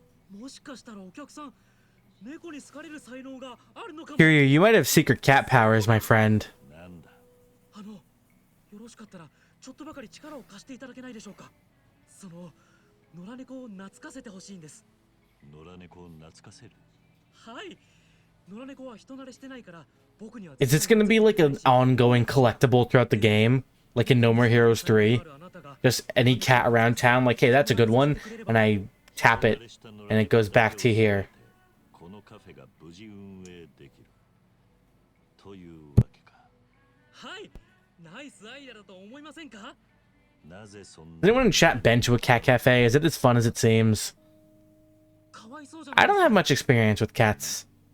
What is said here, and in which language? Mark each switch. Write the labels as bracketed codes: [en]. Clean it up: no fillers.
[ja] もしかしたらお客さん猫に好かれる才能があるのかも。 [en] Kiryu, you might have secret cat powers, my friend. [ja] よろしかったらちょっとばかり力を貸していただけないでしょうか。その野良猫を懐かせてほしいんです。野良猫を懐かせる。はい。野良猫は人慣れしてないから僕には。 [en] Is this gonna be like an ongoing collectible throughout the game? Like in No More Heroes 3? Just any cat around town, like, hey, that's a good one, and I tap it, and it goes back to here. [ja] このカフェが無事運営できる。というわけか。はい。ナイスアイデアだと思いませんか？ [en] Has anyone in chat been to a cat cafe? Is it as fun as it seems? I don't have much experience with cats.